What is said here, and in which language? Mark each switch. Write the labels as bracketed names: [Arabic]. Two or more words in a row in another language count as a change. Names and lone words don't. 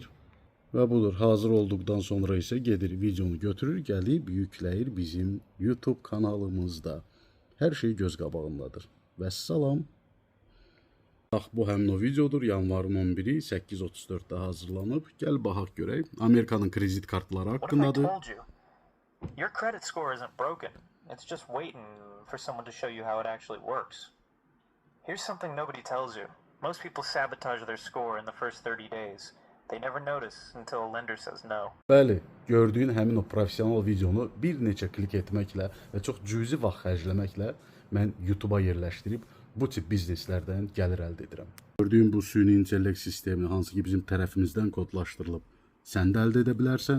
[Azerbaijani] Və budur, hazır olduqdan sonra isə gedir videonu götürür, gəlib yükləyir bizim YouTube kanalımızda. Hər şey göz qabağındadır. Vəssalam. Bax, bu həmin o videodur. Yanvarın 11-i 8:34-də hazırlanıb. Gəl baxaq görək. Amerikanın kredit kartları haqqındadır. [English] Your credit score isn't broken. It's just waiting for someone to show you how it actually works. Here's something nobody tells you. Most people sabotage their score in the first 30 days. They never notice until a lender says no. [Azerbaijani] Bəli, gördüyün həmin o professional videonu bir neçə klik etməklə və çox cüzi vaxt xərcləməklə mən YouTube-a yerləşdirib bu tip bizneslərdən gəlir əldə edirəm. Gördüyün bu süni intellekt sistemini, hansı ki bizim tərəfimizdən kodlaşdırılıb, sən də əldə edə bilərsən.